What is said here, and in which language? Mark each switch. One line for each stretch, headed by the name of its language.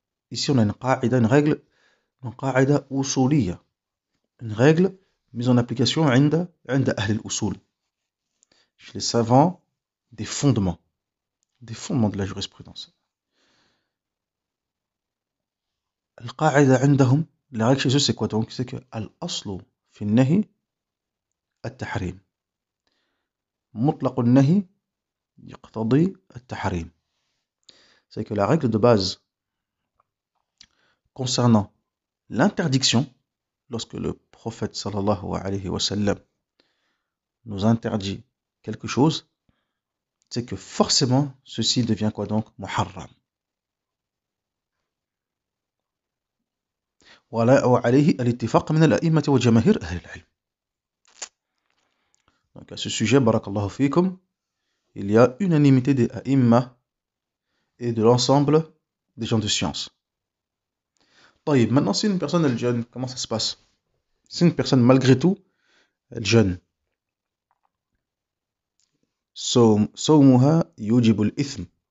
French: Une règle, une qa'ida usuliyya. Une règle mise en application
Arabic: عند أهل الأصول.
French: Chez les savants, des fondements de la jurisprudence.
Arabic: القاعدة عندهم,
French: la règle chez eux c'est quoi donc? C'est que
Arabic: الأصل في النهي التحريم. مطلق النهي يقتضي التحريم.
French: C'est que la règle de base concernant l'interdiction, lorsque le prophète sallallahu alayhi wa sallam nous interdit quelque chose, c'est que forcément ceci devient quoi donc?
Arabic: Muharram. وعليه الاتفاق من الأئمة وجماهير أهل العلم.
French: Donc à ce sujet, barakallahu fikum, il y a unanimité des a'imma et de l'ensemble des gens de science.
Arabic: طيب,
French: maintenant si une personne elle jeûne, comment ça se passe? Si une personne malgré tout elle jeûne,
Arabic: صومها يوجب الإثم.